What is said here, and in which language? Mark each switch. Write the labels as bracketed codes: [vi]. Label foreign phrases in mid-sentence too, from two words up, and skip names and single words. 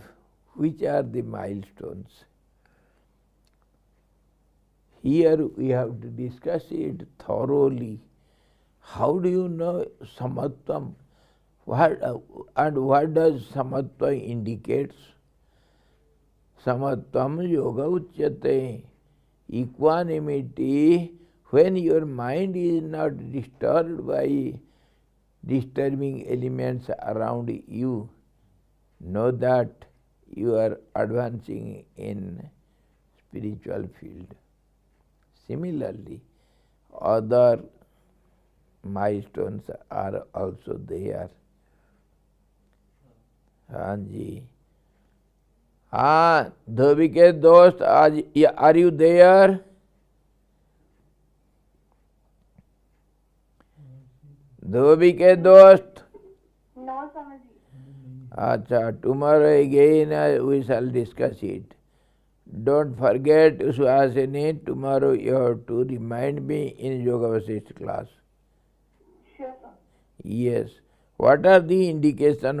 [en] Which are the milestones? Here we have to discuss it thoroughly. How do you know samatvam? And what does samatva indicates? [sa] समत्वं योग उच्यते. [en] Equanimity, when your mind is not disturbed by disturbing elements around you, know that you are advancing in spiritual field. Similarly, other milestones are also there. [hi] हाँ जी, हाँ धोबी के दोस्त, आज [en] are you there? [hi] धोबी के दोस्त? [en] No, Swamiji. [hi] अच्छा, [en] tomorrow again we shall discuss it. Don't forget, Suhasini, tomorrow you have to remind me in Yoga Vasishtha class. Sure, sir. Yes. What are the indications?